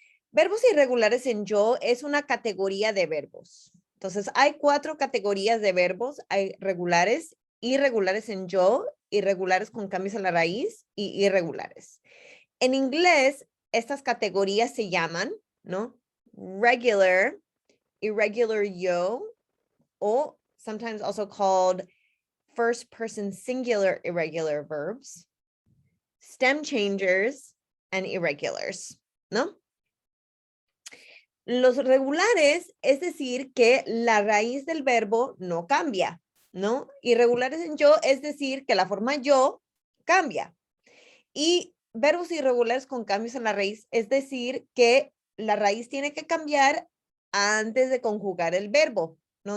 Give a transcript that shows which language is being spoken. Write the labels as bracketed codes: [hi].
[es] Verbos irregulares en yo es una categoría de verbos. Entonces, hay 4 categorías de verbos. Hay regulares, irregulares en yo, irregulares con cambios a la raíz y irregulares. En inglés, estas categorías se llaman, ¿no? [en] Regular, irregular yo, o sometimes also called first person singular irregular verbs, stem changers, and irregulars, ¿no? [es] Los regulares, es decir, que la raíz del verbo no cambia, ¿no? Irregulares en yo, es decir, que la forma yo cambia. Y verbos irregulares con cambios en la raíz, es decir, que la raíz tiene que cambiar antes de conjugar el verbo, ¿no?